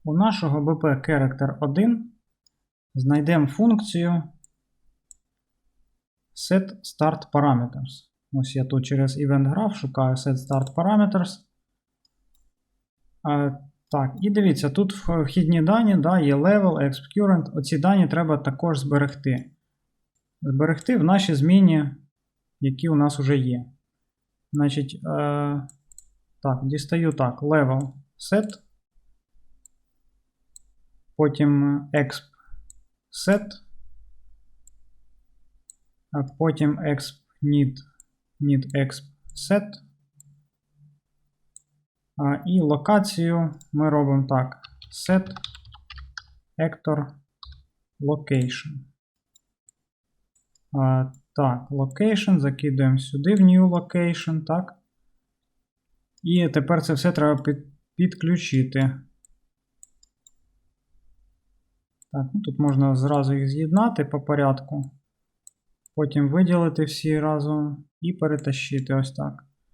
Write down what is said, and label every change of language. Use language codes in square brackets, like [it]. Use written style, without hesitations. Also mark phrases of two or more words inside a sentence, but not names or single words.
[uk] у нашого BP character 1 знайдемо функцію setStartParameters. Ось я тут через EventGraph шукаю setStartParameters. Так, і дивіться, тут вхідні дані, да, є level, exp-current. Оці дані треба також зберегти. Зберегти в нашій зміні, які у нас вже є. Значить, так, дістаю так, [en] level set, потім exp set, [uk] а потім [en] exp need exp set. [uk] І локацію ми робимо так: [en] set actor location. [uk] Так, location, закидуємо сюди в [en] new location, [uk] так. І тепер це все треба підключити. Так, ну тут можна зразу їх з'єднати по порядку. Потім виділити всі разом і перетащити ось так.